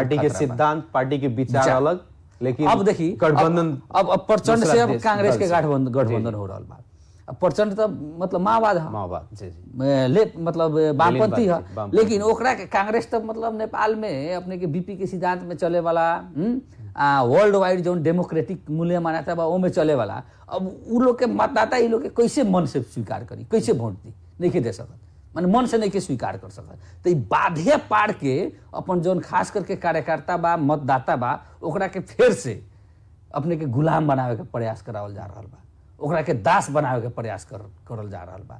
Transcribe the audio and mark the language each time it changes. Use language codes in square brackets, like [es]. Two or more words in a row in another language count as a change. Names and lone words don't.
[bho] पार्टी के सिद्धांत, पार्टी के विचार अलग, लेकिन अब देखिए गठबंधन अब प्रचंड से अब कांग्रेस के गठबंधन हो रहा बा। प्रचंड तो मतलब माओवाद मतलब वामपंथी है, लेकिन ओकरा के कांग्रेस तो मतलब नेपाल में अपने के बीपी के सिद्धांत में चले वाला, [en] world wide [bho] जो डेमोक्रेटिक मूल्य मान्यता बा वो में चले वाला। अब उ लोग के मतदाता ये लोग के कैसे मन से स्वीकार करी, कैसे वोट दी, नहीं के दे सकत, माने मन से नहीं के स्वीकार कर सकत। तो बाधे पाड़ के अपन जो खास करके कार्यकर्ता बा, मतदाता बा, ओकरा के फिर से अपने के गुलाम बनावे के प्रयास करावल जा रहा बा, ओकरा के दास बनावे के प्रयास करल जा रहा बा।